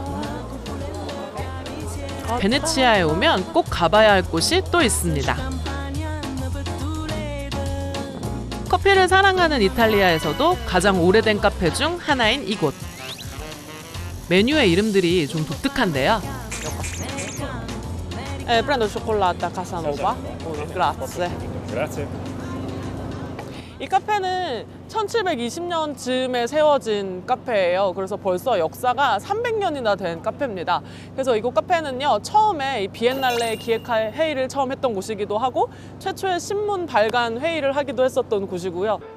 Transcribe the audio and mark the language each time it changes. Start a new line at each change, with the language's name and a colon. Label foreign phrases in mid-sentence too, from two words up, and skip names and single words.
Korean: 베네치아에 오면 꼭 가봐야 할 곳이 또 있습니다. 커피를 사랑하는 이탈리아에서도 가장 오래된 카페 중 하나인 이곳. 메뉴의 이름들이 좀 독특한데요.
Italian: prendo cioccolata Casanova. grazie. Grazie.
Korean: 이 카페는 1720년쯤에 세워진 카페예요. 그래서 벌써 역사가 300년이나 된 카페입니다. 그래서 이곳 카페는요, 처음에 이 비엔날레 기획 회의를 처음 했던 곳이기도 하고 최초의 신문 발간 회의를 하기도 했었던 곳이고요.